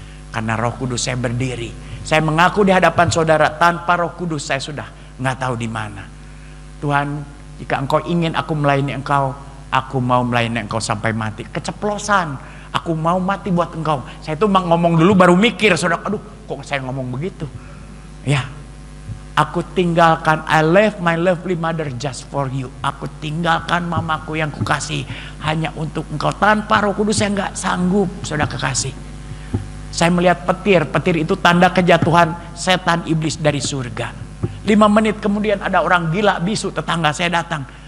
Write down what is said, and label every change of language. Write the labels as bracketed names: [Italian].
[Indonesian] Karena Roh Kudus saya berdiri, saya mengaku di hadapan saudara, tanpa Roh Kudus saya sudah nggak tahu di mana. Tuhan, jika Engkau ingin aku melayani Engkau, aku mau melayani Engkau sampai mati. Keceplosan. Aku mau mati buat Engkau. Saya itu ngomong dulu baru mikir, saudara. Aduh, kok saya ngomong begitu? Ya, Aku tinggalkan, [English] I left my lovely mother just for you. [Indonesian] Aku tinggalkan mamaku yang kukasih hanya untuk engkau. Tanpa Roh Kudus saya nggak sanggup, saudara kekasih. Saya melihat petir. Petir itu tanda kejatuhan setan iblis dari surga. 5 menit kemudian ada orang gila bisu, tetangga saya datang.